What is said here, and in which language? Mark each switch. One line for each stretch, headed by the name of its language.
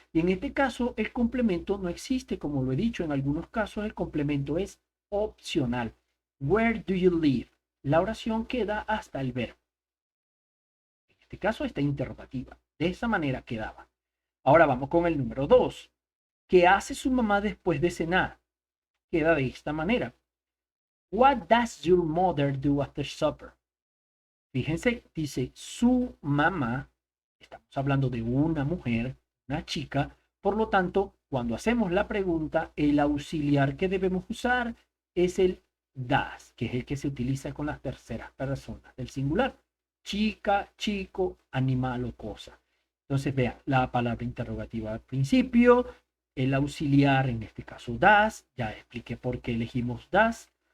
Spanish: Y en este caso el complemento no existe, como lo he dicho, en algunos casos el complemento es opcional.
English: Where do you live?
Spanish: La oración queda hasta el verbo. En este caso está interrogativa. De esa manera quedaba. Ahora vamos con el número 2. ¿Qué hace su mamá después de cenar? Queda de esta manera.
English: What does your mother do after supper?
Spanish: Fíjense, dice su mamá. Estamos hablando de una mujer, una chica. Por lo tanto, cuando hacemos la pregunta, el auxiliar que debemos usar es el das, que es el que se utiliza con las terceras personas del singular. Chica, chico, animal o cosa. Entonces, vean, la palabra interrogativa al principio, el auxiliar, en este caso das, ya expliqué por qué elegimos das.